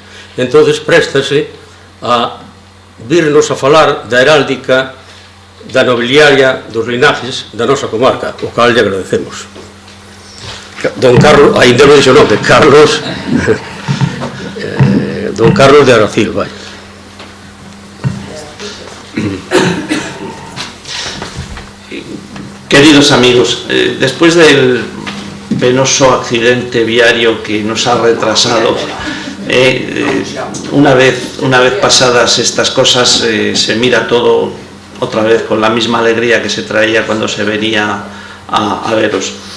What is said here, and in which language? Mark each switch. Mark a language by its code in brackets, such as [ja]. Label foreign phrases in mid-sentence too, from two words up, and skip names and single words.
[gl] Entonces, préstase a virnos a falar da heráldica, da nobiliaria, dos linajes da nosa comarca, o cal lle agradecemos. Don Carlos, ainda non dixo o nome, Carlos, don Carlos de Aracil, vai. [es] Queridos amigos, después del penoso accidente viario que nos ha retrasado, una vez pasadas estas cosas, se mira todo otra vez con la misma alegría que se traía cuando se venía a veros.